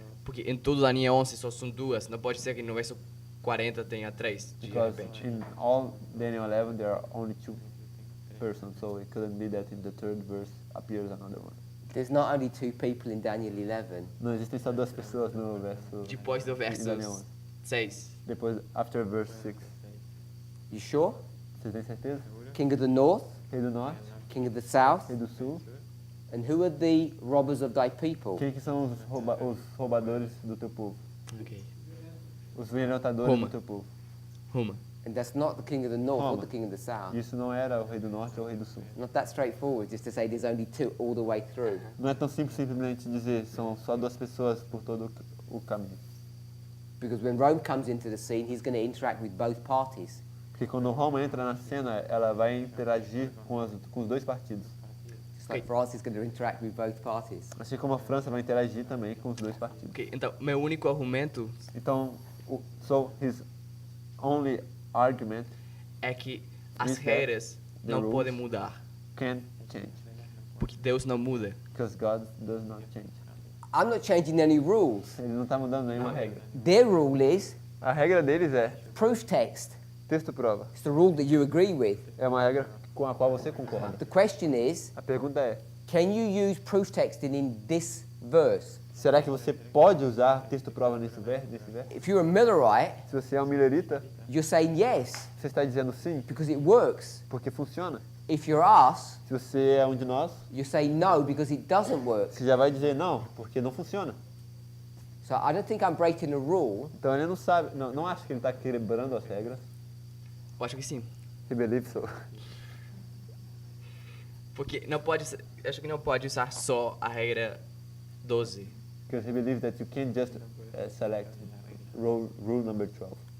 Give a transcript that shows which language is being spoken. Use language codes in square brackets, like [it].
[pt] Porque em todo Daniel 11 só são duas. Não pode ser que no verso 40 tenha três, de [en] Because [pt] repente. [en] in all Daniel 11 there are only two persons, so it couldn't be that in the third verse appears another one. There's not only two people in Daniel 11. [pt] Não existem só duas pessoas no verso. Depois do em Daniel verso 11. 6. Depois, [en] after verse 6. You sure? [pt] Vocês têm certeza? [en] King of the north, [pt] Rei do Norte, [en] king of the south, [pt] Rei do Sul. [en] and who are the robbers of thy people? [pt] Quem que são os roubadores do teu povo? Ok. Os violentadores Roma. contra o povo. Roma. [en] And that's not the king of the north or [pt] Roma. [en] the king of the south. [pt] Isso não era o rei do norte ou o rei do sul. [en] Not that straightforward, just to say there's only two all the way through. [pt] Não é tão simples simplesmente dizer são só duas pessoas por todo o caminho. [en] Because when Rome comes into the scene, he's going to interact with both parties. [pt] Porque quando Roma entra na cena, ela vai interagir com os dois partidos. [en] Just like France is going to interact with both parties. [pt] Assim como a França vai interagir também com os dois partidos. Ok, então, meu único argumento Então, [en] his only argument [pt] é que as [en] Is that the [pt] não [en] rules? [pt] podem mudar, [en] can change, porque Deus não muda. because God does not change. I'm not changing any rules. [pt] Ele não está mudando nenhuma regra. [en] Their rule is [pt] A regra deles é [en] proof text. [pt] texto prova. [en] It's the rule that you agree with. [pt] É uma regra com a qual você concorda. [en] The question is, [pt] A pergunta é, [en] can you use proof texting in this verse? [pt] será que você pode usar texto prova nesse verso? [en] If you're a Millerite, [pt] Se você é um millerita, [en] you're saying yes, [pt] você está dizendo sim, [en] because it works. [pt] porque funciona. [en] If you're us, [pt] Se você é um de nós, [en] you say no, because it doesn't work. [pt] você já vai dizer não, porque não funciona. [en] So I don't think I'm breaking a rule. [pt] Então ele não sabe, não acha que ele está quebrando as regras. Eu acho que sim. [en] He believes so. [pt] Porque não pode, acho que não pode usar só a regra 12. [en] Because he believes that you can't just select rule number 12.